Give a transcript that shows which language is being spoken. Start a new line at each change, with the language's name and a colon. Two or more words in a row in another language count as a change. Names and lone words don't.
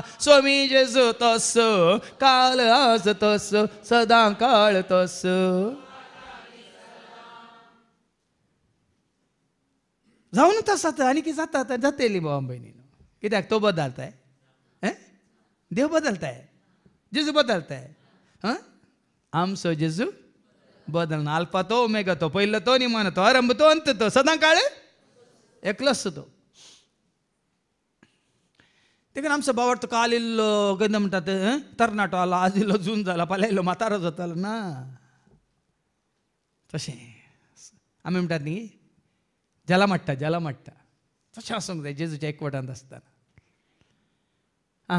Konkani: सोमी जेजू तोसो, काल आज तोसो, सदां काळ तोसो. जावनूच आसात. आनी कितें जाता जातली भावा भयणी. कित्याक तो बदलताय, देव बदलताय, जेजू बदलताय. आमचो जेजू बदलना. अल्फा तो, ओमेगा तो, पहिलं तो, निमान तो, आरंभ तो, अंत तो, सदां काळ एकलोच तो. देखून आमचो भावार्थ काल इल्लो गंध म्हणटात तरणाटो आलो, आज इल्लो जून जाला, फाल्यां इल्लो म्हातारो जातालो ना. तशें आमी म्हणटात न्ही जला माडटा तशें आसूंक जाय जेजूच्या एकवटांत आसतना.